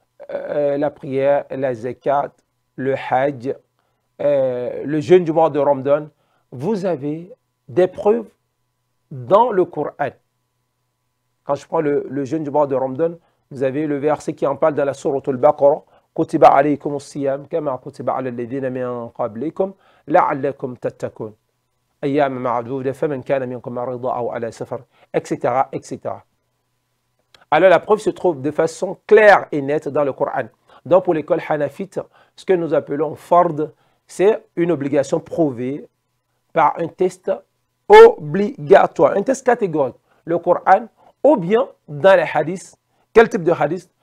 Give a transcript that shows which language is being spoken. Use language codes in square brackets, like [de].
[fr] La prière, la zakat, le hajj, le jeûne du mois de Ramadan. Vous avez des preuves dans le Coran. Quand je prends le jeûne du mois de Ramadan, vous avez le verset qui en parle dans la sourate al-Baqarah. [ar] كتب عليكم الصيام كما كتب على الذين من قبلكم لعلكم تتقون أيام معدودة فمن كان منكم مريضا أو على سفر etc. [fr] etc. Alors la preuve se trouve de façon claire et nette dans le Coran. Donc pour l'école hanafite, ce que nous appelons fard, c'est une obligation prouvée par un test obligatoire, un test catégorique. Le Coran, ou bien dans les hadiths. Quel type de hadith?